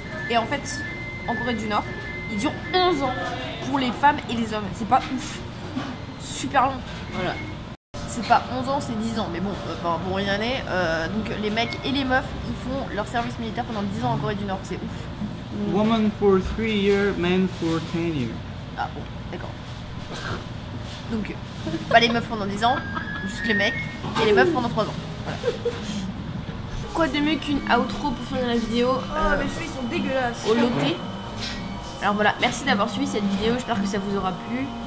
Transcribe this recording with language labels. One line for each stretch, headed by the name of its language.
French: Et en fait, en Corée du Nord, il dure 11 ans pour les femmes et les hommes. C'est pas ouf. Super long. Voilà. C'est pas 11 ans, c'est 10 ans. Mais bon, pour rien n'est. Donc les mecs et les meufs, ils font leur service militaire pendant 10 ans en Corée du Nord. C'est ouf.
English: Woman for 3 years, man for 10 years.
French: Ah bon, d'accord. Donc, pas les meufs pendant 10 ans, juste les mecs, et les meufs pendant 3 ans. Voilà. Quoi de mieux qu'une outro pour finir la vidéo mes cheveux ils sont dégueulasses. au loté. Alors voilà, merci d'avoir suivi cette vidéo, j'espère que ça vous aura plu.